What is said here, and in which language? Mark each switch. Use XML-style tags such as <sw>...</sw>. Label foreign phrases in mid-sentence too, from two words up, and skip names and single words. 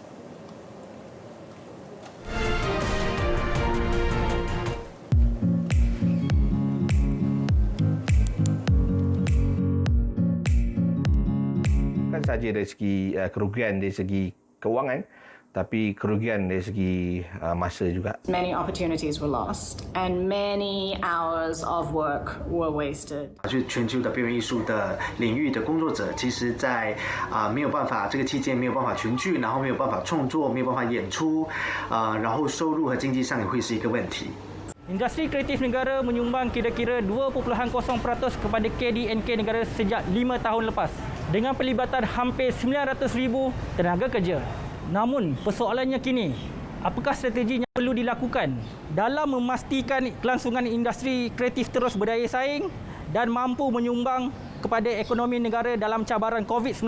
<ms>Bukan saja dari segi kerugian dari segi kewangan, tapi kerugian dari segi masa juga.</ms> <en>Many opportunities were lost and many hours of work were wasted.</en> <zh>全球的表演艺术的领域的工作者，其实在没有办法这个期间没有办法群聚，然后没有办法创作，没有办法演出，然后收入和经济上也会是一个问题。</zh> <ms>Industri kreatif negara menyumbang kira-kira 2.0% kepada KDNK negara sejak 5 tahun lepas dengan pelibatan hampir 900,000 tenaga kerja. Namun persoalannya kini, apakah strategi yang perlu dilakukan dalam memastikan kelangsungan industri kreatif terus berdaya saing dan mampu menyumbang kepada ekonomi negara dalam cabaran COVID-19?</ms>